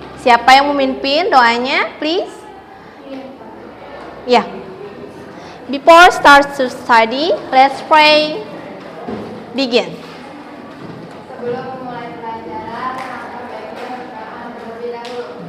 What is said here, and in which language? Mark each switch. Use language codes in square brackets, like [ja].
[id] Siapa yang memimpin doanya, [en] please? Yeah. Before start to study, let's pray. Begin. [id] Sebelum memulai pelajaran, maka baiknya berdoa terlebih dahulu.